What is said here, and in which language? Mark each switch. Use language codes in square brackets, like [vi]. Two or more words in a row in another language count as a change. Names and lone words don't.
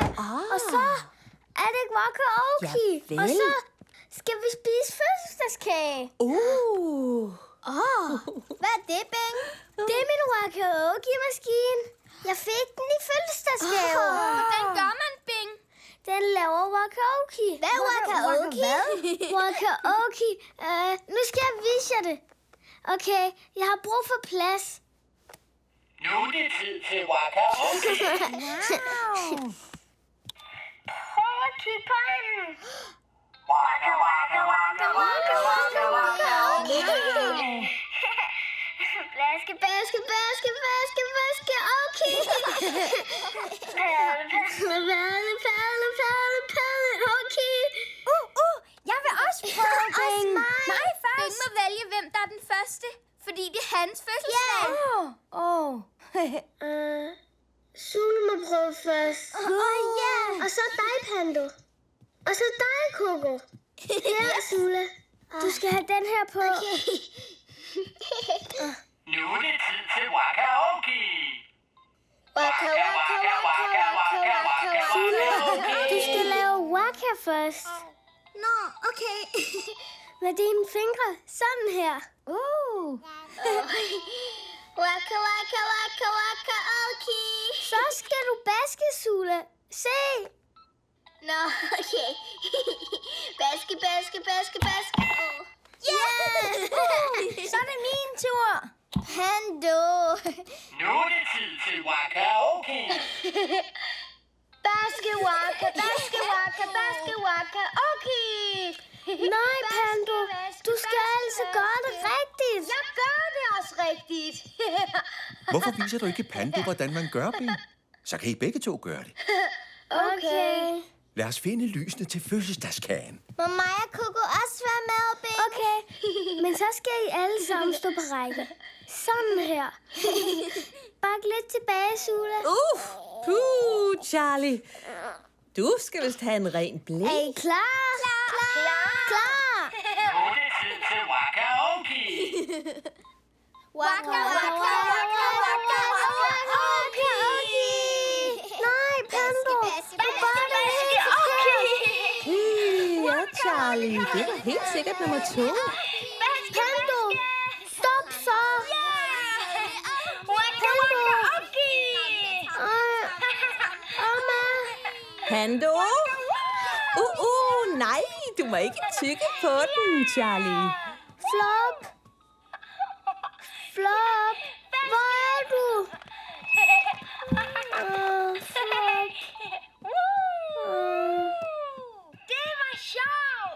[da] Og så er det waka-oki. Javel. Og så skal vi spise fødselsdagskage. Hvad er det, Bing? Det er min waka-oki-maskine. Jeg fik den i fødselsdagsgave. Hvordan gør man, Bing? Den laver waka-oki. Hvad er waka-oki? Waka-oki. Nu skal jeg vise jer det. Okay, jeg har brug for plads. Nu er det tid til waka-oki. Prøv at kigge på den. Waka, waka, waka, waka, waka, waka-oki. Baske, baske, baske, baske, baske, okay. Perle, perle, perle, perle, okay. Jeg vil også prøve, Bing. Mig først. Bing må vælge, hvem der er den første, fordi det er hans fødselsdag. Sule må prøve først. Ja. Og så dig, Pando. Og så dig, Coco. Her, Sule. Du skal have den her på. Okay. Nu er det tid til waka-oki. Waka, waka, waka, waka, waka, waka. Du skal lave waka først. Nå, okay. Med dine fingre. Sådan her. Waka, waka, waka, waka, okay. Så skal du baske, Sule. Se. Nå, okay. Baske, baske, baske, baske. Yeah! Så er det min tur. Pando. Nu er det tid til waka-oki. Baske, waka, baske, waka, baske, waka, okay. Nej, Pando. Du skal altså gøre det rigtigt. Jeg gør det også rigtigt. Hvorfor viser du ikke Pando, hvordan man gør, Bing? Så kan I begge to gøre det. Okay. Lad os finde lysene til fødselsdagskagen. Må mig og Coco også være med, Bing? Okay. Men så skal I alle sammen stå på række. Sådan her. Bak lidt tilbage, Sula. Charlie. Du skal vist have en ren blæ. Er I klar? Klar. Nu er det tid til waka-oki. Waka, waka, waka, waka, waka, okay. Nej, Pando. Du gør det helt forkert. Ja, Charlie. Det var helt sikkert nummer 2. Pando, stop så. Waka, waka-oki. Amma. Pando? Nej, du må ikke tykke på den, Charlie. Flop! Flop! Hvor er du? Flop. Det var sjovt!